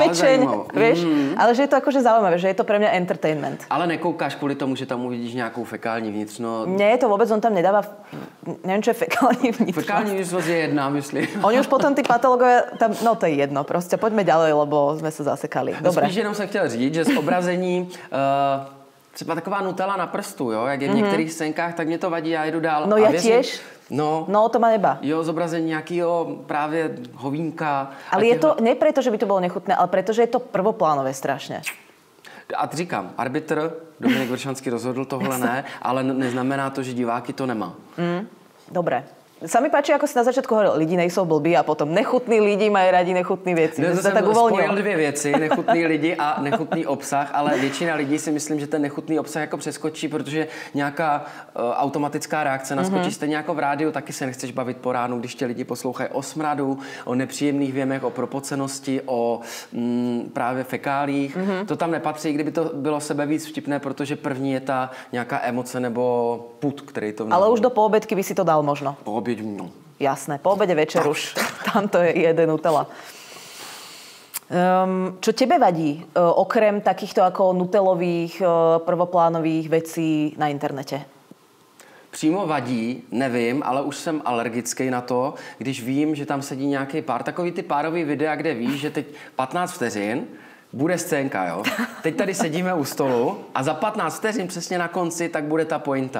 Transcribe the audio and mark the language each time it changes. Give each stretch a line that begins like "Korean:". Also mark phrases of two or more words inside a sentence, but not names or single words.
Slovak: pečeň, vieš? Ale že je to akože zaujímavé, že je to pre mňa entertainment.
Czech: Ale nekoukáš kvôli tomu, že tam uvidíš nejakú fekální vnitřnost?
Slovak: Nie je to vôbec, on tam nedáva, neviem, čo je
Czech: fekální vnitřnost. Fekální vnitřnost je jedna, myslím.
Slovak: Oni už potom tí patológovia, tam, no to je jedno, proste poďme ďalej, lebo sme sa zasekali. Dobre.
Czech: Spíš jenom jsem chtěl říct, že z obrazení... třeba taková Nutella na prstu, jo, jak je v některých scénkách, tak mě to vadí, já jedu dál. No a
Slovak: ja
Czech: věřím,
Slovak: tiež. No, to ma neba.
Czech: Jo, zobrazení nějakého právě hovínka.
Slovak: Ale je to, ne preto, že by to bolo nechutné, ale preto, že je to prvoplánové strašne.
Czech: A říkám, arbitr Dominik Vršanský rozhodl tohle ne, ale neznamená to, že diváky to nemá.
Slovak: Dobre. Sa mi páči, ako si na začiatku hovoril,
Czech: lidi nejsou blbí a potom nechutní lidi mají rádi nechutné věci. No, jsem tak spojil 2 věci, nechutný lidi a nechutný obsah, ale většina lidí si myslím, že ten nechutný obsah jako přeskočí, protože nějaká automatická reakce naskočí. Stejně jako v rádiu, taky se nechceš bavit po ránu, když tě lidi poslouchají o smradu, o nepříjemných věmech, o propocenosti, o právě fekálích. To tam nepatří, kdyby to bylo sebevíc vtipné, protože první je ta nějaká emoce nebo pud, který to vnadí.
Slovak: Ale už do poobedky by si to dal možno. No. Jasné, po obede večer už. Tamto je jeden Nutella. Čo tebe vadí, okrem takýchto ako nutelových, prvoplánových vecí na internete?
Czech: Přímo vadí, nevím, ale už jsem alergický na to, když vím, že tam sedí nějaký pár, takový ty párový videa, kde víš, že teď 15 vteřin bude scénka, jo. Teď tady sedíme u stolu a za 15 vteřin přesně na konci tak bude ta pointa.